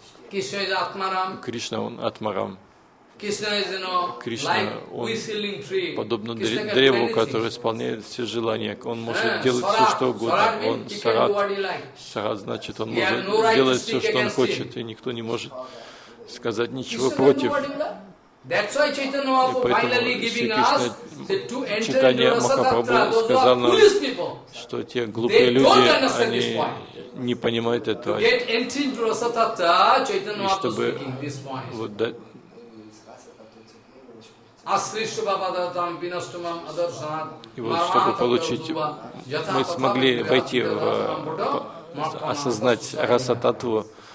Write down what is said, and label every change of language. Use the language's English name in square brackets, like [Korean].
[Russian] Кришна, он атмарам. Кришна, он подобно древу, который исполняет все желания. Он может делать все, что угодно. Он сарат. Сарат значит, он может делать все, что он хочет, и никто не может сказать ничего против. [English] That's why Chaitanya Mahaprabhu finally giving us that to enter the Rasa Tatra, those are foolish people. [Russian] Что те глупые люди, они не понимают этого. [English] To get entry into Rasa Tatra, Chaitanya Mahaprabhu speaking this point. [Russian] И вот чтобы получить, мы смогли войти в осознать Раса Татву.